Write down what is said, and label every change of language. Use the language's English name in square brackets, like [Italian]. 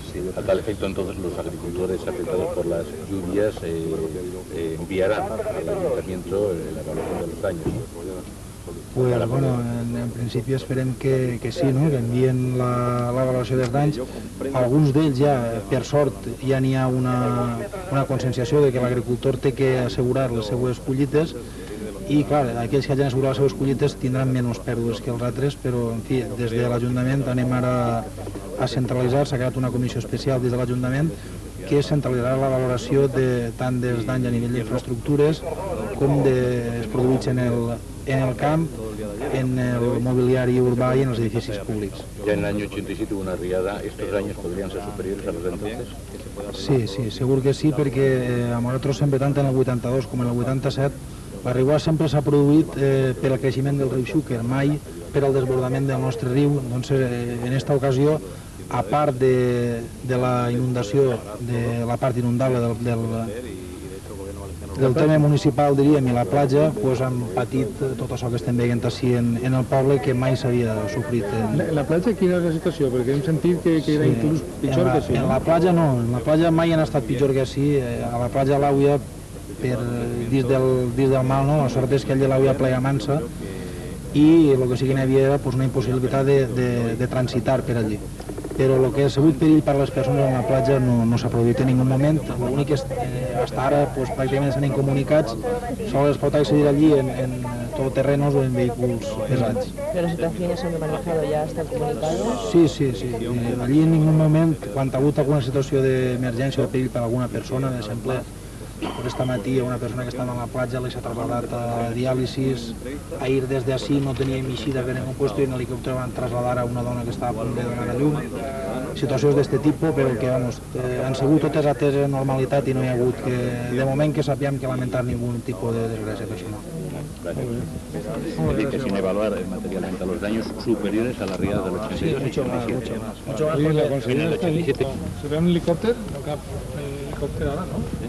[Spanish] Sí, a tal efecto, entonces los agricultores afectados por las lluvias enviarán al ayuntamiento la evaluación de los daños. [Catalan] Pues, bueno, en principi esperem que sí, no? Que envien la valoració dels danys. Alguns d'ells ja, per sort, ja n'hi ha una conscienciació de que l'agricultor té que assegurar les seues collites i, clar, aquells que hagin assegurat les seues collites tindran menys pèrdues que els altres, però, en fi, des de l'Ajuntament anem ara a centralitzar, s'ha creat una comissió especial des de l'Ajuntament que centralitzarà la valoració tant dels danys a nivell d'infraestructures com dels produïts en el camp, en el mobiliari urbà i en els edificis públics. [Spanish] Ya en el año 87 hubo una riada, ¿estos daños podrían ser superiores a los de entonces? [Catalan] Sí, segur que sí, perquè a nosaltres sempre, tant en el 82 com en el 87, la riuada sempre s'ha produït per al creixement del riu Xúquer, mai per al desbordament del nostre riu. Doncs, en aquesta ocasió, a part de la inundació, de la part inundable del terme municipal, diríem, i la platja, doncs han patit tot això que estem veient així en el poble, que mai s'havia sofrit. La platja quina és la situació? Perquè hem sentit que era inclús pitjor que així, En no? la platja no, en la platja mai han estat pitjor que així. A la platja l'Àuia, dins del mal, no? La sort és que allà l'Àuia plega mansa i el que sí que n'hi havia era una impossibilitat de transitar per allí. Però el que ha sigut perill per a les persones en la platja no s'ha produït en ningú moment. L'únic és que fins ara pràcticament estan incomunicats, sols es pot accedir allí en todoterrenos o en vehículos pesats. [Spanish] Pero situaciones han manejado ya están comunicados. Sí. [Catalan] Allí en ningú moment, quan ha hagut alguna situació d'emergència o de perill per a alguna persona, per exemple, esta matí una persona que estava a la platja li s'ha trasladat a diàlisis, ahir des d'ací no teníem eixida per ningú puesto i en l'helicòpter van trasladar a una dona que estava a punt de donar a llum. Situacions d'aquest tipus, però que han sigut totes ateses en normalitat i no hi ha hagut, de moment que sapiem que lamentar ningú tipus de desgràcia per això no. [Spanish] Es decir, que sin evaluar materialmente los daños superiores a la riada del 87. Mucho más. [Catalan] Sí, la consellera està allí. Serà un helicòpter? No cap helicòpter ara, no?